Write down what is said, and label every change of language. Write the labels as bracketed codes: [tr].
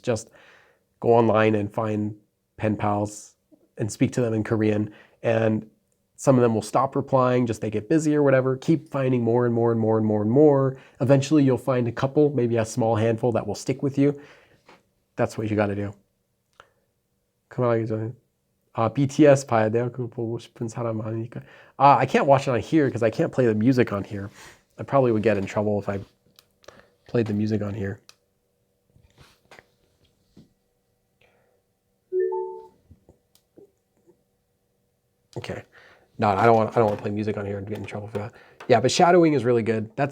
[en] Just go online and find pen pals and speak to them in Korean, and some of them will stop replying, just they get busy or whatever. Keep finding more and more and more and more and more. Eventually you'll find a couple, maybe a small handful that will stick with you. That's what you got to do. [ko] 그만하기 전에 BTS 봐야 돼요. 그거 보고 싶은 사람 많으니까. [en] I can't watch it on here because I can't play the music on here. I probably would get in trouble if I played the music on here. Okay. No, I don't want to play music on here and get in trouble for that. Yeah, but shadowing is really good.